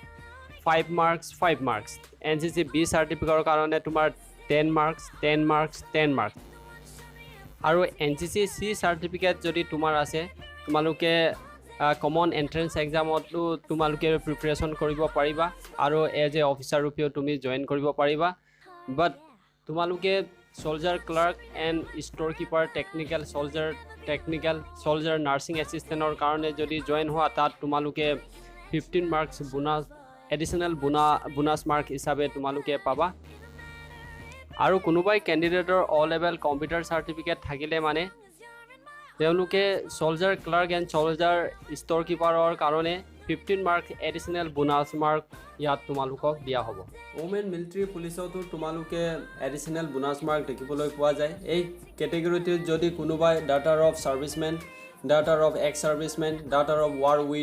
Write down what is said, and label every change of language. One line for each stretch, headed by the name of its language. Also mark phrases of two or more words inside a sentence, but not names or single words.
Assamese: NCC B চাৰ্টিফিকেটৰ কাৰণে তোমাৰ 10 মাৰ্কছ আৰু NCC C চাৰ্টিফিকেট যদি তোমাৰ আছে তোমালোকে
English: common entrance exam
Assamese: তোমালোকে প্ৰিপাৰেশ্যন কৰিব পাৰিবা আৰু
English: as a officer
Assamese: ৰূপেও তুমি জইন কৰিব পাৰিবা বাট তোমালোকে
English: soldier clerk and storekeeper soldier nursing assistantৰ
Assamese: কাৰণে যদি জইন হোৱা তাত তোমালোকে 15 মাৰ্কছ
English: additional bonus mark
Assamese: হিচাপে তোমালোকে পাবা আৰু কোনোবাই কেণ্ডিডেটৰ
English: O level computer certificate
Assamese: থাকিলে মানে তেওঁলোকে
English: soldier clerk and soldier storekeeperৰ
Assamese: কাৰণে 15 মাৰ্ক
English: additional bonus mark
Assamese: ইয়াত তোমালোকক দিয়া হ'ব
English: women military police
Assamese: তোমালোকে
English: additional bonus mark
Assamese: দেখিবলৈ পোৱা যায় এই কেটেগৰীটোত যদি কোনোবাই
English: daughter of servicemen daughter of ex servicemen daughter of war